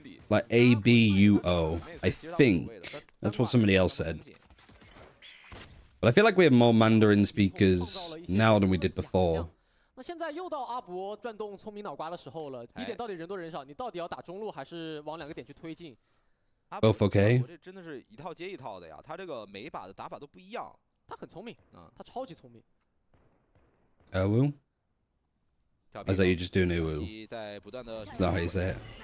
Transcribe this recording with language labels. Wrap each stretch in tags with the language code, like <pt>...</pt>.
<en>Like A-B-U-O, I think. That's what somebody else said. But I feel like we have more Mandarin speakers now than we did before.</en> <zh>那现在又到阿博转动聪明脑瓜的时候了。B点到底人多人少，你到底要打中路还是往2个点去推进</zh> <en>？Both okay。</en> <zh>这真的是一套接一套的呀，他这个每一把的打法都不一样。他很聪明，他超级聪明。</zh> <en>Uwu? Or is that you just doing uwu? That's not how you say it.</en>